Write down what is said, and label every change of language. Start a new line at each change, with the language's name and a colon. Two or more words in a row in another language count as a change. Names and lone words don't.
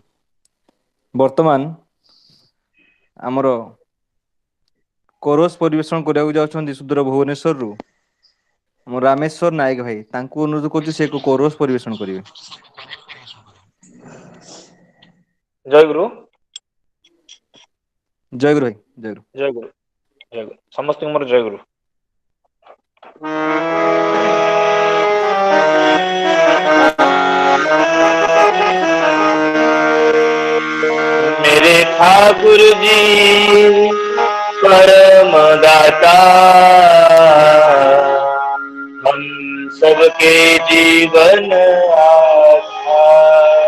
Odia: ବର୍ତ୍ତମାନ ଆମର କୋରସ ପରିବେଷଣ କରିବାକୁ ଯାଉଛନ୍ତି ସୁଦୂର ଭୁବନେଶ୍ୱରରୁ ଆମ ରାମେଶ୍ୱର ନାୟକ ଭାଇ। ତାଙ୍କୁ ଅନୁରୋଧ କରୁଛି ସେ ଏକ କୋରସ ପରିବେଷଣ କରିବେ। ଜୟ ଗୁରୁ। ଜୟ ଗୁରୁ ଭାଇ। ଜୟ ଗୁରୁ। ଜୟ ଗୁରୁ। ଜୟ ଗୁରୁ। ସମସ୍ତଙ୍କୁ ମୋର ଜୟ ଗୁରୁ।
Hindi: मेरे ठाकुर जी परम दाता, हम सबके जीवन आधार।